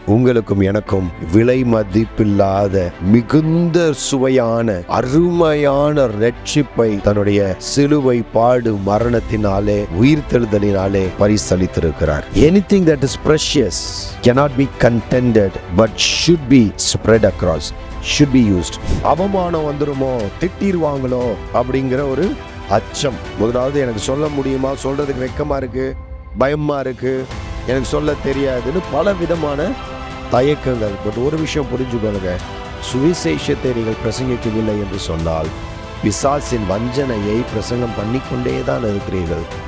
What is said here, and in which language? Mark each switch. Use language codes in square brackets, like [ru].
[ta] உங்களுக்கும் எனக்கும் விலை மதிப்பில்லாத மிகுந்த சுவையான அருமையான ரட்சிப்பை தன்னுடைய சிலுவை பாடு மரணத்தினாலே உயிர்த்தெழுதலினாலே பரிசளித்திருக்கிறார். [en] Anything that is precious cannot be contended but should be spread across, should be used. [ta] அவமானம் வந்துருமோ, திட்டிருவாங்களோ அப்படிங்கிற ஒரு அச்சம். முதலாவது எனக்கு சொல்ல முடியுமா, சொல்றதுக்கு வெக்கமா இருக்கு, பயமா இருக்கு, எனக்கு சொல்ல தெரியாதுன்னு பல விதமான தயக்கங்கள். பட் ஒரு விஷயம் புரிஞ்சுக்கொள்ளுங்க, சுவிசேஷத்தை நீங்கள் பிரசங்கிக்கவில்லை என்று சொன்னால் பிசாசின் வஞ்சனையை பிரசங்கம் பண்ணிக்கொண்டே தான் இருக்கிறீர்கள்.